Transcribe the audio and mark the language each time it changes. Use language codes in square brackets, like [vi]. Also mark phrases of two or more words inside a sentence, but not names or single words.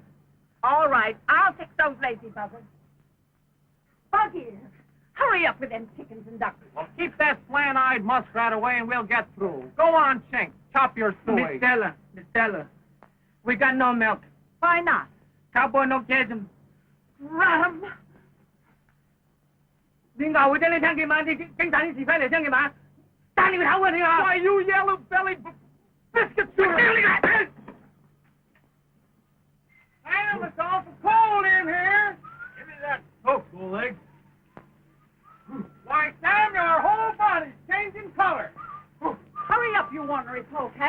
[en] All right, I'll fix those lazy buzzards. Buggy, hurry up with them chickens and ducks. Well, keep that slant-eyed muskrat away and we'll get through. Go on, Chink. Chop your suey. Miss Stella, we got no milk. Why not? Cowboy no catch 'em. Run 'em. [yue] 你咬佢啫，你聽見嘛？你警察啲是非嚟聽見嘛？打你個頭啊！你啊！ [en] Why, you yellow-bellied biscuit shooter! Well, it's awful cold in here. Give me that coat, School-leg. Why, Sam, your whole body's changing color. Hurry up, you ornery polecat.